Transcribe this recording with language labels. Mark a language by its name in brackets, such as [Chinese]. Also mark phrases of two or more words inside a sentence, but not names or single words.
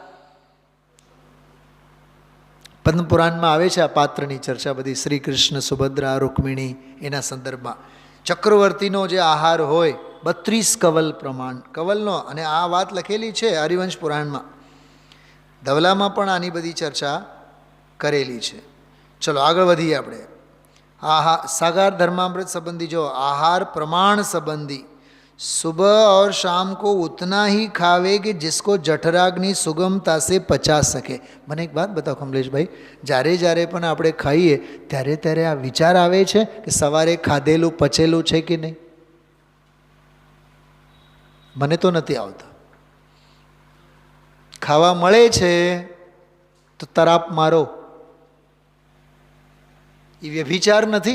[Gujarati] પદ્મપુરાણમાં આવે છે આ પાત્રની ચર્ચા બધી, શ્રી કૃષ્ણ, સુભદ્રા, રૂક્મિણી, એના સંદર્ભમાં ચક્રવર્તીનો જે આહાર હોય 32 કવલ પ્રમાણ, કવલનો. અને આ વાત લખેલી છે હરિવંશ પુરાણમાં. ધવલામાં પણ આની બધી ચર્ચા કરેલી છે. ચલો આગળ વધીએ આપણે. [Hindi] सागार धर्मामृत संबंधी जो आहार प्रमाण संबंधी, सुबह और शाम को उतना ही खावे कि जिसको जठराग्नि सुगमता से पचा सके. [Gujarati] મને એક વાત બતાવો કમલેશભાઈ, જ્યારે જ્યારે પણ આપણે ખાઈએ ત્યારે ત્યારે આ વિચાર આવે છે કે સવારે ખાધેલું પચેલું છે કે નહીં? મને તો નથી આવતા. ખાવા મળે છે તો તરાપ મારો, એ વ્યભિચાર નથી.